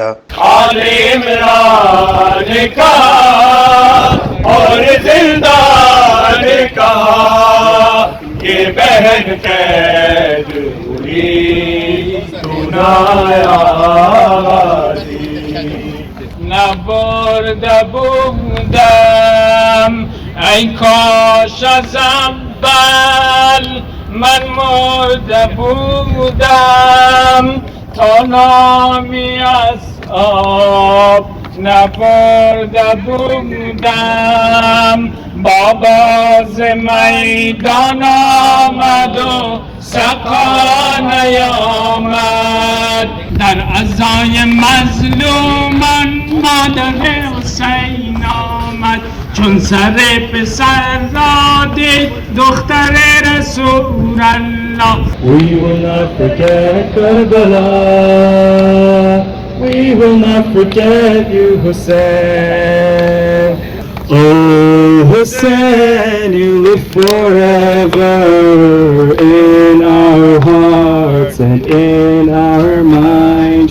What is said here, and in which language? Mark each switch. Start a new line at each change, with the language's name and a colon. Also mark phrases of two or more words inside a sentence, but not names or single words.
Urdu: آل عمران کا اور زندان کا یہ بہن قید ہوئی تو نہ
Persian: آئی نہ برد بودم ای کاش ازم بل من مرده بودم تا نامی از آب نبرده بودم بابا ز میدان آمد و سقا نیامد در عزای مظلومان مادر حسین آمد چون سر پسر را دید دختر رسول الله.
English: We will not forget Karbala, we will not forget you Hussein. Oh Hussein, you live forever in our hearts and in our minds.